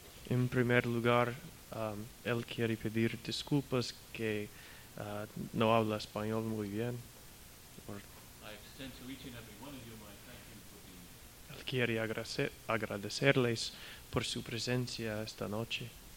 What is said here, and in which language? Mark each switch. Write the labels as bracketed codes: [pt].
[es] En primer lugar, él quiere pedir disculpas que no habla español muy bien. [en] I extend to each and every one of you my thank you for being here. [es] Él quiere agradecerles por su presencia esta noche.